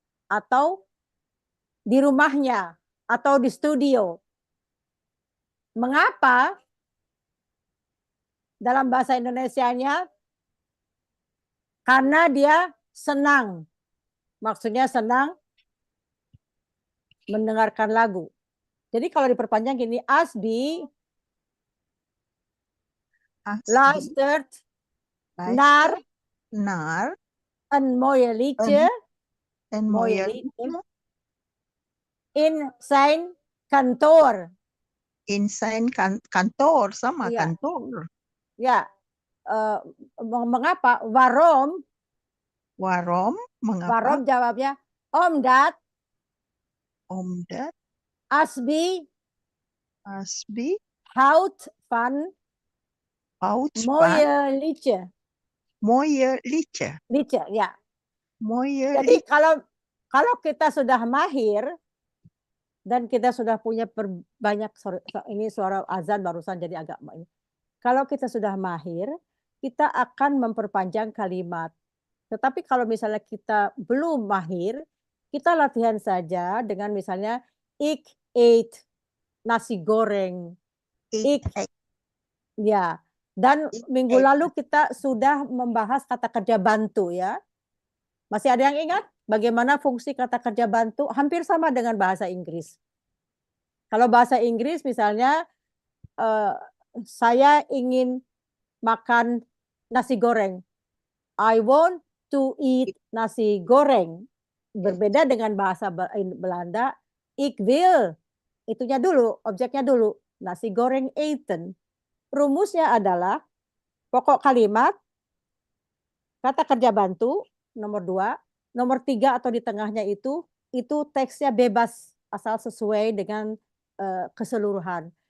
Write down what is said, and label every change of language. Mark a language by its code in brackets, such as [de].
[id] Atau di rumahnya. Atau di studio. Mengapa? Dalam bahasa Indonesianya, karena dia senang. Maksudnya senang mendengarkan lagu. Jadi kalau diperpanjang gini, [nl] Asbi luistert naar een mooie liedje een mooie liedje in zijn kantoor. in zijn kantoor, [id] sama Iya. [nl] kantoor. [id] Ya, mengapa? [nl] Waarom? Waarom? [id] Mengapa? [nl] Waarom [id] jawabnya, [nl] omdat Asbi houdt van mooie liedje. Mooie liedje. Liedje, [id] ya. [nl] Mooie [id] Jadi [nl] liedje. [id] kalau kita sudah mahir dan kita sudah punya banyak, ini suara azan barusan jadi agak ini. Kalau kita sudah mahir, kita akan memperpanjang kalimat. Tetapi kalau misalnya kita belum mahir, kita latihan saja dengan misalnya [nl] ik eet nasi goreng. [id] Ya. Dan minggu lalu kita sudah membahas kata kerja bantu ya. Masih ada yang ingat bagaimana fungsi kata kerja bantu? Hampir sama dengan bahasa Inggris. Kalau bahasa Inggris misalnya saya ingin makan nasi goreng. [en] I want to eat nasi goreng. [id] Berbeda dengan bahasa Belanda, [nl] ik wil. [id] Itunya dulu, objeknya dulu. Nasi goreng [nl] eten. [id] Rumusnya adalah pokok kalimat, kata kerja bantu, nomor 2. Nomor 3 atau di tengahnya itu teksnya bebas, asal sesuai dengan keseluruhan.